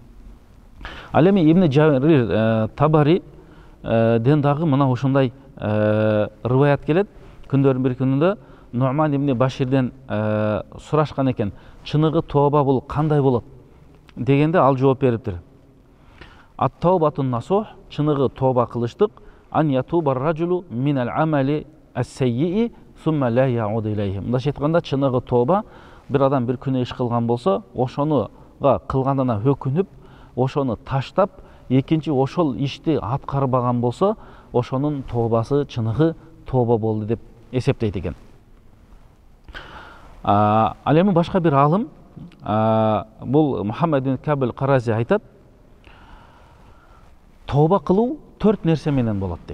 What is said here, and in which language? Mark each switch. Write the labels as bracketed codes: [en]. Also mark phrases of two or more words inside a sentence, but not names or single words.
[ky] Ал эми Ибн Джарир Табари ден дагы мына ушундай рываят келет. Күндөрдүн бир күнүндө Нуман ибн Баширден сурашкан экен, чыныгы тооба бул кандай болот дегенде ал жооп бериптир. [ar] التوبة النصوح, [ky] чыныгы тооба кылыштык, [ar] أن يتوب الرجل من العمل السيئ ثم لا يعود إليه. [ky] Мындайча айтканда, чыныгы тооба бир адам бир күнөө иш кылган болсо, ошонуга кылганына өкүнүп, ошону таштап, экинчи ошол ишти аткарбаган болсо, ошонун тообасы чыныгы тооба болду деп эсептейт экен. Ал эми башка бир алым, бул Мухаммад ибн Кабил Карази айтат, тооба кылуу 4 нерсе менен болот дейт.